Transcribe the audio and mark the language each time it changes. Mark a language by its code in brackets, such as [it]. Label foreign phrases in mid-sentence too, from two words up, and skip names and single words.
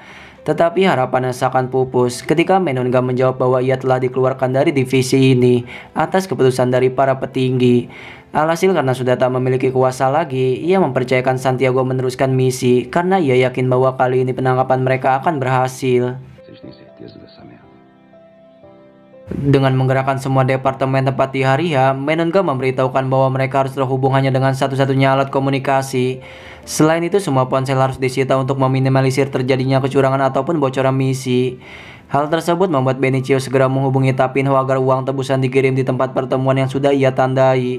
[id] Tetapi harapannya seakan pupus ketika Mendonca menjawab bahwa ia telah dikeluarkan dari divisi ini atas keputusan dari para petinggi. Alhasil karena sudah tak memiliki kuasa lagi, ia mempercayakan Santiago meneruskan misi karena ia yakin bahwa kali ini penangkapan mereka akan berhasil. [pt] Vocês têm certeza dessa merda? [id] Dengan menggerakkan semua departemen tepat di hari H, Mendonca memberitahukan bahwa mereka harus terhubung hanya dengan satu-satunya alat komunikasi. Selain itu, semua ponsel harus disita untuk meminimalisir terjadinya kecurangan ataupun bocoran misi. Hal tersebut membuat Benicio segera menghubungi Tapinho agar uang tebusan dikirim di tempat pertemuan yang sudah ia tandai.